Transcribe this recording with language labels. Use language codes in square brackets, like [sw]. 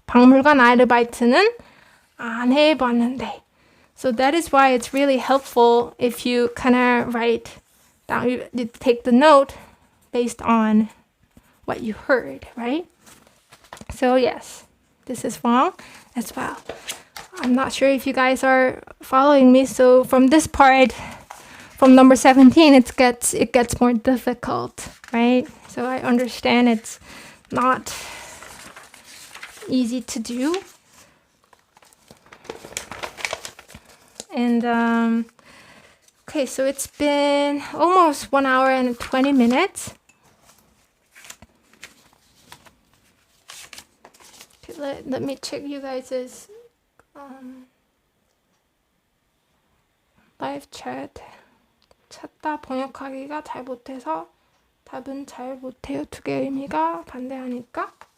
[ko] 박물관 아르바이트는 안 해봤는데. [en] So that is why it's really helpful if you kind of write down, you take the note based on what you heard, right? So yes, this is wrong as well. I'm not sure if you guys are following me. So from this part, from number 17, it gets more difficult, right? So I understand it's not easy to do. And okay, so it's been almost 1 hour and 20 minutes. Okay, let me check you guys' live chat. [ko] 찾다 번역하기가 잘 못해서 답은 잘 못해요. 두 개의 의미가 반대하니까.